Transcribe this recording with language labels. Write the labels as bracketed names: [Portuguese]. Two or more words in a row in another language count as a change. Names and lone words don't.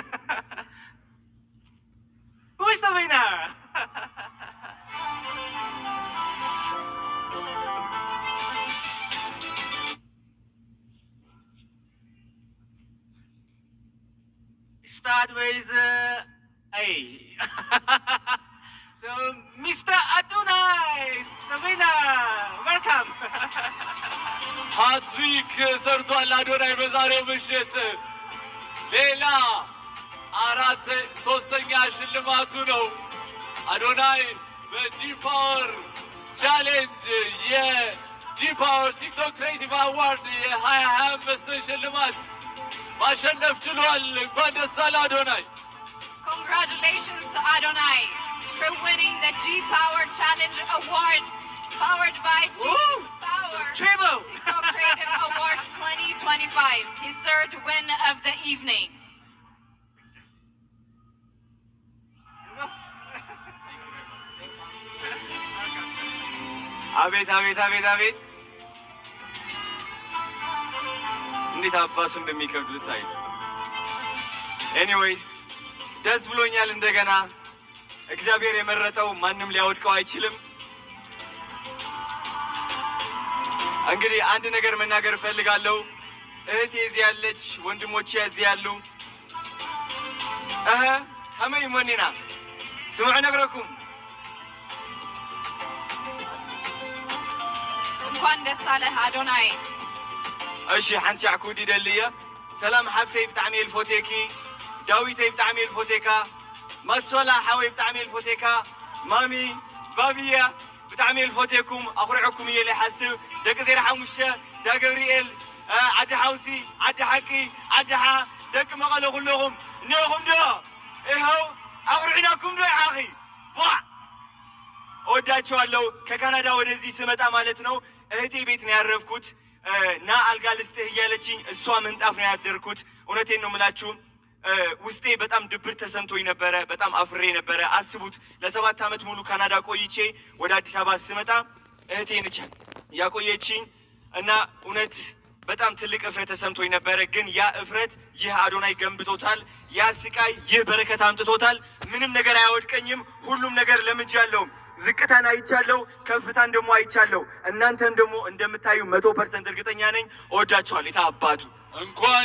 [English] Who is the winner? Start with A. So, Mr. Adonai is the winner. Welcome. [Amharic] ሃትሪክ ሰርቷል አዶናይ በዛሬው ምሽት። ሌላ ሶስተኛ ሽልማቱ ነው። አዶናይ በጂ-ፓወር ቻሌንጅ የጂ-ፓወር ቲክቶክ ክሬቲቭ አዋርድ የ2025 ሽልማት ማሸነፍ ችሏል። እንኳን ደስ አለ አዶናይ። [English] Congratulations to Adonai for winning the G-Power Challenge Award, powered by G-Power TikTok Creative Awards 2025, his third win of the evening. [Amharic] አቤት አቤት አቤት አቤት እንዴት አባቱ እንደሚከብዱት አይ ኤኒዌይስ ደስ ብሎኛል። እንደገና እግዚአብሔር የመረጠው ማንም ሊያወድቀው አይችልም። እንግዲህ አንድ ነገር መናገር እፈልጋለሁ። እህቴ እዚህ ያለች፣ ወንድሞቼ እዚህ ያሉ [Tigrinya] ከመይ ሞኒና ስሙዕ ነግረኩም [Amharic] እንኳን ደስ አለህ አዶናይ። [Tigrinya] እሺ ሓንቲ ያዕኩዲ ደልየ ሰላም ሓፍተይ ብጣዕሚ ልፎቴኪ፣ ዳዊተይ ብጣዕሚ ልፎቴካ፣ ማትሶላ ሓወይ ብጣዕሚ ልፎቴካ፣ ማሚ ባብያ ብጣዕሚ ልፎቴኩም፣ ኣኹርዐኩም እየ ለይሓስብ ደቂ ዜራ ሓሙሽተ ዳ ገብርኤል ዓዲ ሓውሲ ዓዲ ሓቂ ዓዲሓ ደቂ መቐለ ኩለኹም እኒአኹም ዶ ይኸው ኣቑርዕናኩም ዶ ይሓኺ [Amharic] እወዳቸዋለሁ። ከካናዳ ወደዚህ ስመጣ ማለት ነው እህቴ ቤት ነው ያረፍኩት። ና አልጋ ልስጥህ እያለችኝ እሷ ምንጣፍ ነው ያደርኩት። እውነቴን ነው የምላችሁ። ውስጤ በጣም ድብር ተሰምቶኝ ነበረ። በጣም አፍሬ ነበረ። አስቡት ለ7 ዓመት ሙሉ ካናዳ ቆይቼ ወደ አዲስ አበባ ስመጣ እህቴ ነች ያቆየችኝ እና እውነት በጣም ትልቅ እፍረት ተሰምቶኝ ነበረ። ግን ያ እፍረት ይህ አዶናይ ገንብቶታል። ያ ስቃይ ይህ በረከት አምጥቶታል። ምንም ነገር አያወድቀኝም። ሁሉም ነገር ለምጃለሁ። ዝቅታን አይቻለሁ፣ ከፍታን ደግሞ አይቻለሁ። እናንተም ደግሞ እንደምታዩ 100% እርግጠኛ ነኝ። እወዳችኋለሁ። የታ አባቱ